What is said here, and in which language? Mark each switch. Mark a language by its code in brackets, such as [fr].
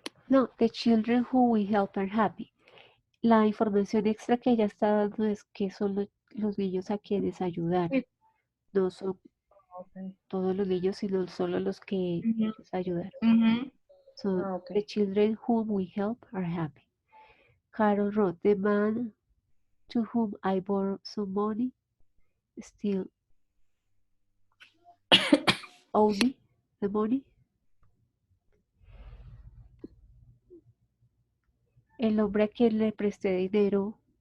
[en] No, the children who we help are happy. [es] La información extra que ella está dando es que son los niños a quienes ayudar. no son [en] Okay. [es] todos los niños, sino solo los que Mhm. ellos ayudaron. Mhm. [en] So Ah, okay. the children whom we help are happy. Carol wrote, the man to whom I borrowed some money still owe me the money. [es] El hombre a quien le presté dinero.